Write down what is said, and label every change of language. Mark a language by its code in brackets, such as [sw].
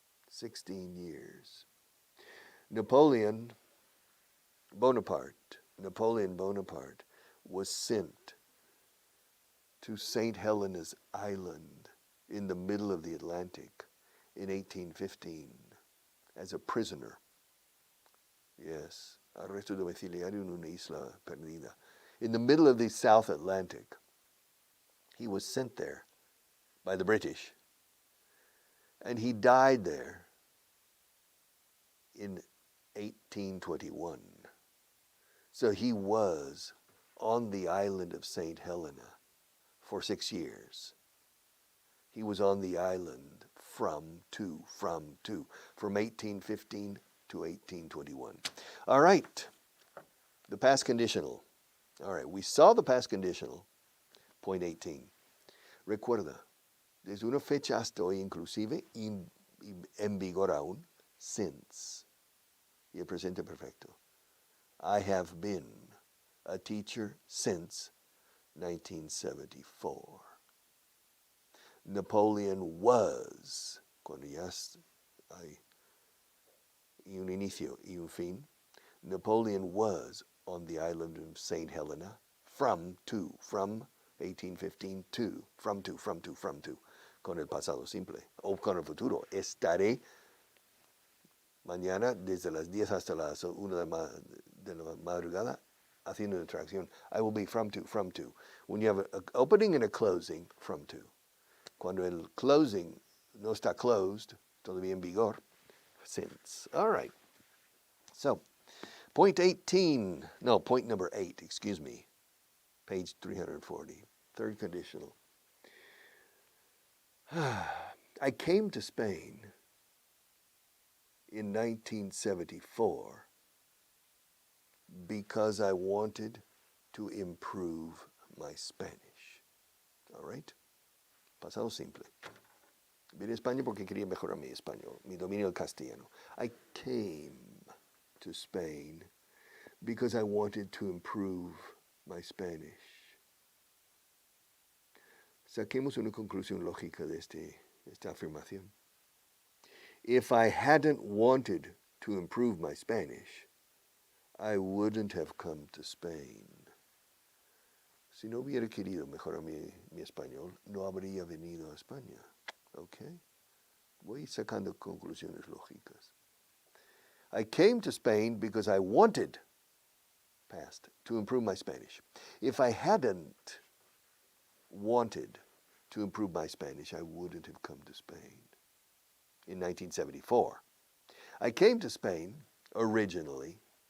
[en] 16 years. Napoleon Bonaparte was sent to St. Helena's Island in the middle of the Atlantic in 1815 as a prisoner. [es] Yes, arresto domiciliario en una isla perdida. [en] In the middle of the South Atlantic, he was sent there by the British. And he died there in 1821. So he was on the island of St. Helena for 6 years. He was on the island from 1815 to 1821. All right, the past conditional. All right, we saw the past conditional, point 18. [es] Recuerda, desde una fecha hasta hoy inclusive, en vigor aún, since. Y el presente perfecto. [en] I have been a teacher since 1974. Napoleon was, [es] cuando ya hay un inicio y un fin. [en] Napoleon was on the island of St. [es] Helena [en] from 1815 to, from to, [es] con el pasado simple, o con el futuro. Estaré mañana desde las 10 hasta las 1 de la madrugada haciendo una tracción. [en] I will be from to. When you have an opening and a closing, from to. [es] Cuando el closing no está closed, todavía en vigor, since. [en] All right. So, point number 8, excuse me. Page 340, third conditional. I came to Spain in 1974 because I wanted to improve my Spanish. All right? [es] Pasado simple. Vine a España porque quería mejorar mi español, mi dominio del castellano. [en] I came to Spain because I wanted to improve my Spanish. [es] Saquemos una conclusión lógica de esta afirmación. [en] If I hadn't wanted to improve my Spanish, I wouldn't have come to Spain. [es] Si no hubiera querido mejorar mi español, no habría venido a España. Okay? Voy sacando conclusiones lógicas. [en] I came to Spain because I wanted, past, to improve my Spanish. If I hadn't wanted to improve my Spanish, I wouldn't have come to Spain. In 1974. I came to Spain originally.